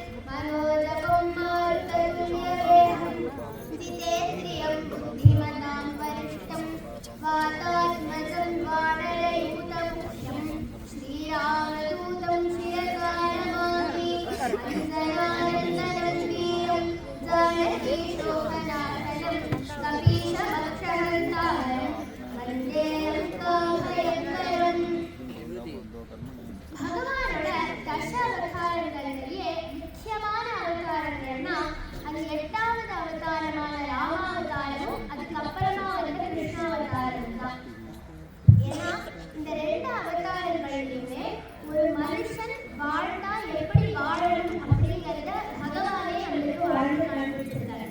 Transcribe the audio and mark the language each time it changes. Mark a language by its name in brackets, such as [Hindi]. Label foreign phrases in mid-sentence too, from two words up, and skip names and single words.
[Sanskrit] मनोजवं मारुततुल्यवेगं जितेन्द्रियं बुद्धिमतां वरिष्ठं वातात्मजं वानरयूथमुख्यं श्रीरामदूतं शिरसा नमामि। अञ्जनानन्दनन्दनं जानकीशोकनाशनं कपीशमक्षहन्तारं वन्दे लङ्काभयङ्करम्। [Tamil] பகவானோட தச அவதாரங்களிலேயே முக்கியமான அவதாரங்கள்னா அது 8வது அவதாரமான ராமாவதாரமும் அதுக்கப்புறமா வந்து கிருஷ்ணாவதாரம் தான். ஏன்னா இந்த 2 அவதாரங்களிலுமே ஒரு மனுஷன் வாழ்ந்தா எப்படி வாழணும் அப்படிங்கிறத பகவானே நம்மளுக்கு வாழ்ந்து காண்பிச்சிருக்காரு.